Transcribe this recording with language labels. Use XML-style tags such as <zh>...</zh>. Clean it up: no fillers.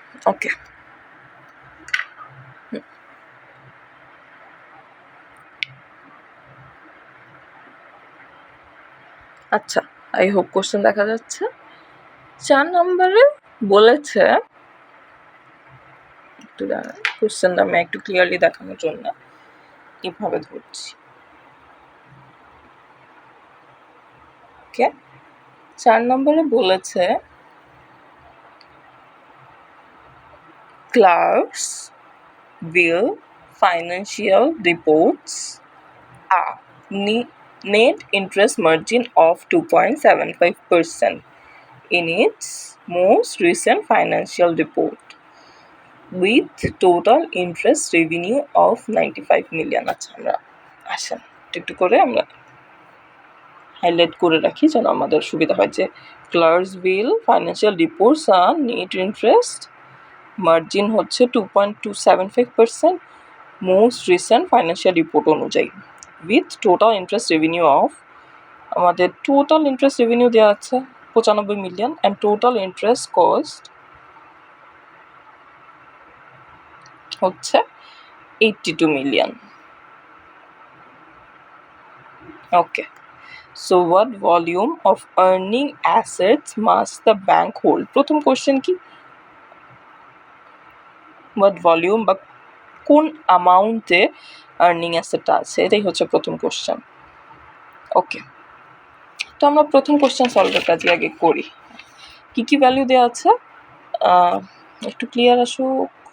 <bn>ওকে, আচ্ছা, I hope question দেখা যাচ্ছে। 4 নম্বরে বলেছে, একটু দাঁড়ান, কোশ্চেনটা আমি একটু ক্লিয়ারলি দেখানোর জন্য এভাবে ধরছি।</bn> <en>okay,</en> <bn>4 নম্বরে বলেছে</bn> <en>clerks will financial reports a net interest margin of 2.75% in its most recent financial report with total interest revenue of 95 million।</en> <bn>আচ্ছা, আমরা আসেন একটু করে আমরা হাইলাইট করে রাখি যেন আমাদের সুবিধা হয় যে ক্লার্কসভিল ফাইন্যান্সিয়াল রিপোর্টস আর নেট ইন্টারেস্ট মার্জিন হচ্ছে 2.275% মোস্ট রিসেন্ট ফাইন্যান্সিয়াল রিপোর্ট অনুযায়ী with total interest revenue of, আমাদের টোটাল ইন্টারেস্ট রেভিনিউ দেওয়া আছে 95 million and total interest cost হচ্ছে 82 million.</bn> <en>Okay, so what volume of earning assets must the bank hold?</en> <bn>প্রথম question কি,</bn> <en>what volume</en> <bn>বা কোন অ্যামাউন্টে earning অ্যাসেটটা আছে, এটাই হচ্ছে প্রথম কোশ্চেন। ওকে, তো আমরা প্রথম কোশ্চেন সলভের কাজে আগে করি। কী ভ্যালু দেওয়া আছে, একটু ক্লিয়ার আসুক।</bn>